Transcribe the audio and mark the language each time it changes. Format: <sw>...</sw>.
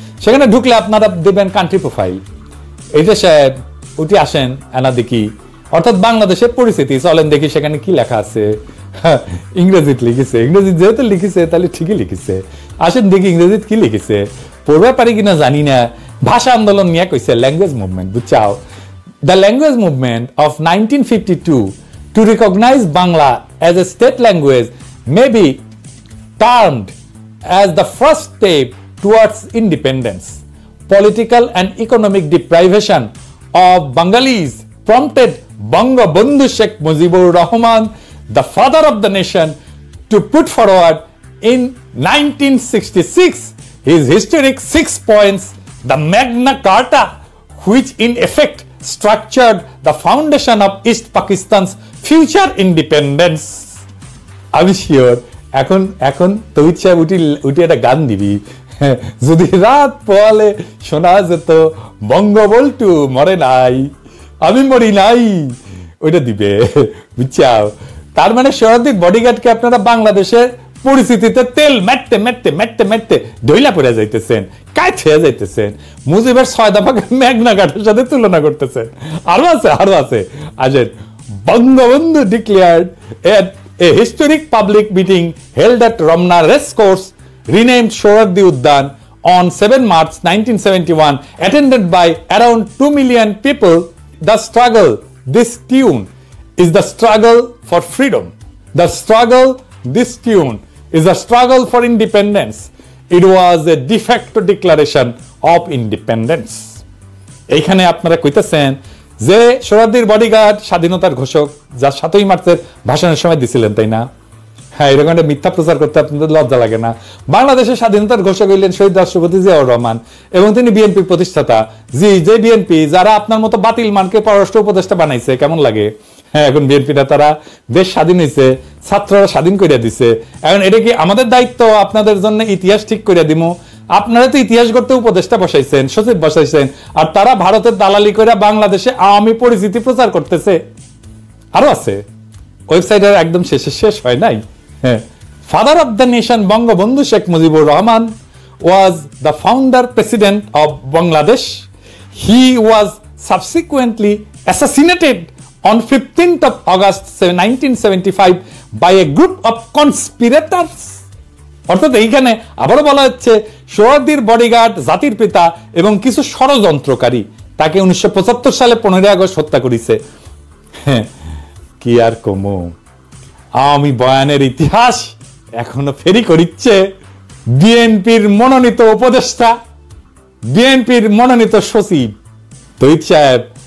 <bn>সেখানে ঢুকলে আপনারা দেবেন কান্ট্রি প্রোফাইল। এইটা সাহেব উঠে আসেন, এনা দেখি, অর্থাৎ বাংলাদেশের পরিস্থিতি। চলেন দেখি সেখানে কি লেখা আছে। ইংরেজিতে লিখেছে, ইংরেজি যেহেতু লিখেছে তাহলে ঠিকই লিখেছে। আসেন দেখি ইংরেজিতে কি লিখেছে, পড়বে পারি কিনা জানি না। ভাষা আন্দোলন নিয়ে কইছে language movement, বুঝছাও?</bn> <en>The language movement of 1952 to recognize Bangla as a state language may be termed as the first step towards independence. Political and economic deprivation of Bengalis prompted Bangabandhu Sheikh Mujibur Rahman, the father of the nation, to put forward in 1966 his historic 6 points, the Magna Carta, which in effect structured the foundation of East Pakistan's future independence.</en> <bn>আমি sure এখন তহিদ সাহেব উঠি একটা গান দিবি, যদি রাত পোয়ালে শোনা যেত বঙ্গবন্ধু মরে নাই, আমি মরি নাই, ওইটা দিবে, বুঝছাও? তার মানে শহরের বডিগার্ডকে আপনারা বাংলাদেশের পরিস্থিতিতে তেল মেটতে মেটতে মেটতে মেটতে ঢইলা পড়ে যাইতেছেন, কায় ছেয়ে যাইতেছেন, মুজিবের 6 দফাকে মেঘনা ঘাটের সাথে তুলনা করতেছেন। আরো আছে। আসেন, Bangabandhu declared</bn> <en>a historic public meeting held at Ramna Race Course, renamed Sohrawardi Udyan, on 7 March 1971, attended by around 2 million people. The struggle, this tune, is the struggle for freedom. The struggle, this tune, is a struggle for independence. It was a de facto declaration of independence.</en> <bn>এইখানে আপনারা কইতেছেন যে সোহরাওয়ার্দীর bodyguard স্বাধীনতার ঘোষক, যা 7ই মার্চের ভাষণের সময় দিছিলেন, তাই না? হ্যাঁ, এরকম একটা মিথ্যা প্রচার করতে আপনাদের লজ্জা লাগে না? বাংলাদেশের স্বাধীনতার ঘোষক হইলেন শহীদ রাষ্ট্রপতি জিয়াউর রহমান এবং তিনি বিএনপির প্রতিষ্ঠাতা। যে বিএনপি যারা আপনার মতো বাতিল মানকে পররাষ্ট্র উপদেষ্টা বানাইছে, কেমন লাগে? হ্যাঁ, এখন বিএনপিটা তারা দেশ স্বাধীন হয়েছে, ছাত্ররা স্বাধীন করে দিছে। এখন এটা কি আমাদের দায়িত্ব আপনাদের জন্য ইতিহাস ঠিক করে দিব? আপনারা তো ইতিহাস করতে উপদেষ্টা বসাইছেন, সচিব বসাইছেন, আর তারা ভারতের দালালি করে বাংলাদেশে আওয়ামী পরিচিতি প্রচার করতেছে। আরো আছে, ওয়েবসাইটের একদম শেষ হয় নাই। হ্যাঁ, father of the nation Bangabandhu Sheikh Mujibur Rahman</bn> <en>was the founder president of Bangladesh. He was subsequently assassinated on 15th of August 1975 by a group of conspirators.</en> <bn>অর্থাৎ এইখানে আবারও বলা হচ্ছে সোহরাওয়ার্দীর বডিগার্ড, জাতির পিতা এবং কিছু ষড়যন্ত্রকারী তাকে 1975 সালে 15 আগস্ট হত্যা করেছে। কি আর কমো, আওয়ামী বয়ানের ইতিহাস এখনো ফেরি করিচ্ছে বিএনপির মনোনীত উপদেষ্টা, বিএনপির মনোনীত সচিব তহিদ সাহেব।</bn>